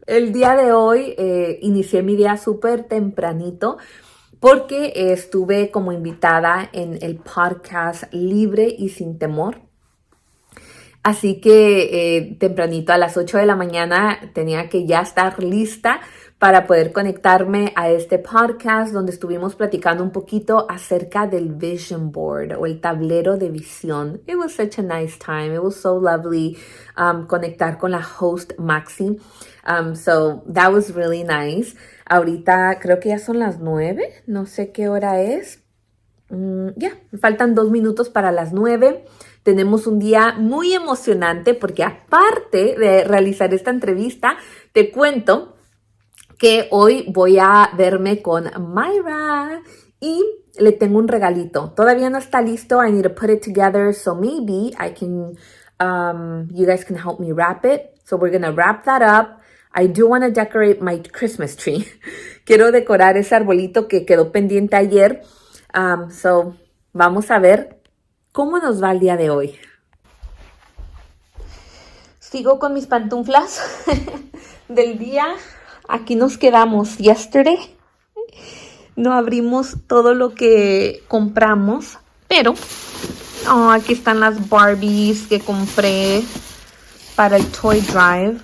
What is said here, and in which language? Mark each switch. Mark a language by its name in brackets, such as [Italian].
[Spanish] El día de hoy inicié mi día súper tempranito porque estuve como invitada en el podcast Libre y Sin Temor. Así que tempranito a las 8 de la mañana tenía que ya estar lista para poder conectarme a este podcast donde estuvimos platicando un poquito acerca del vision board o el tablero de visión. [English] It was such a nice time. It was so lovely [Spanish] conectar con la [English] host Maxi. So that was really nice. [Spanish] Ahorita creo que ya son las 9. No sé qué hora es. Ya, faltan 2 minutos para las 9. Tenemos un día muy emocionante porque aparte de realizar esta entrevista, te cuento que hoy voy a verme con Mayra y le tengo un regalito. Todavía no está listo. [English] I need to put it together. So maybe I can, you guys can help me wrap it. So we're going to wrap that up. I do want to decorate my Christmas tree. [Spanish] Quiero decorar ese arbolito que quedó pendiente ayer. So vamos a ver cómo nos va el día de hoy. Sigo con mis pantuflas del día. Aquí nos quedamos [English] yesterday. [Spanish] No abrimos todo lo que compramos, pero aquí están las Barbies que compré para el Toy Drive.